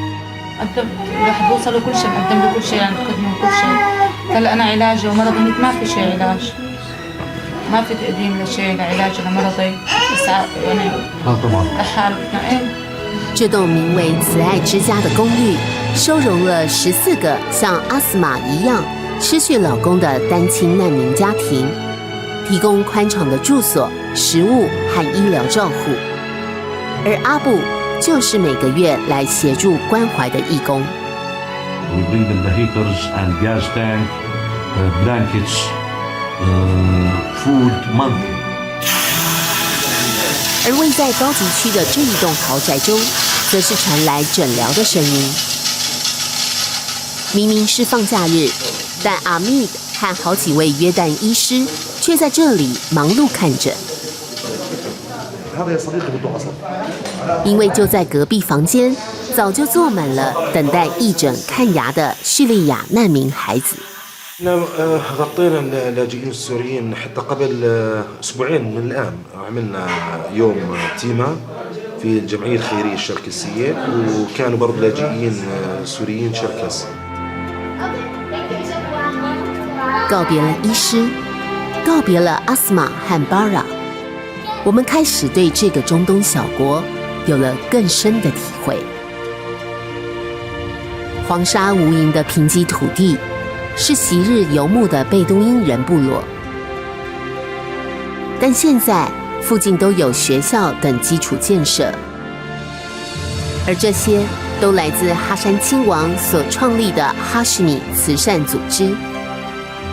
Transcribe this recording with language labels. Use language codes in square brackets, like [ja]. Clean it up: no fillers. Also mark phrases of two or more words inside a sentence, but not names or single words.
[zh] 这栋名为慈爱之家的公寓，收容了14个像阿斯玛一样失去老公的单亲难民家庭，提供宽敞的住所、食物和医疗照护。而阿布就是每个月来协助关怀的义工。 [en] We bring them the heaters and gas tank, blankets, food monthly. [zh] 而位在高级区的这一栋豪宅中，则是传来诊疗的声音。明明是放假日，但阿密德和好几位约旦医师却在这里忙碌看诊。因为就在隔壁房间，早就坐满了等待义诊看牙的叙利亚难民孩子。 [ar] غطينا اللاجئين السوريين حتى قبل أسبوعين من الآن عملنا يوم تيما في الجمعية الخيرية الشركسية وكانوا برضه لاجئين سوريين شركس. [zh] 告别了医师，告别了阿斯玛和巴拉，我们开始对这个中东小国有了更深的体会。黄沙无垠的贫瘠土地，是昔日游牧的贝都因人部落，但现在附近都有学校等基础建设，而这些都来自哈山亲王所创立的哈什米慈善组织。